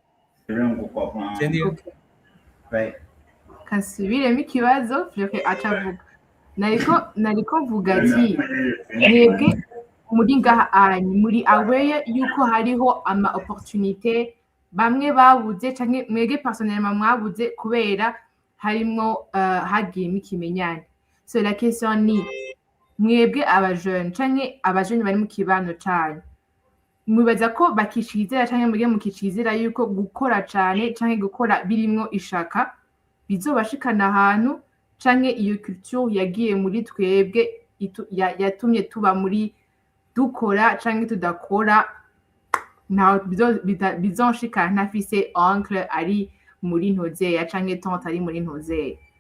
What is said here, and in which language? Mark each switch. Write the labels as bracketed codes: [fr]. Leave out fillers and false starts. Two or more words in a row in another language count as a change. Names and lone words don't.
[rn] Kasubiremo ikibazo vyeke acavuga. Nariko mvuga ati mwebwe muri ngaha anyu muri aware yuko hariho ama opportunité bamwe babuze canke mwege personnellement mwabuze kubera harimwo hagiyemo ikimenyane. So [fr] la question [rn] ni mwebwe abajeune canke abajeune bari mu kibano canyu, mwibaza ko bakicizera canke mwebwe mukicizera yuko gukora cane canke gukora birimwo ishaka bizobashikana ahantu, canke iyo culture yagiye muri twebwe yatumye tuba muri dukora canke tudakora ntaho bizonshikana ntafise oncle ari muri ntozeya canke tante ari muri ntozeya?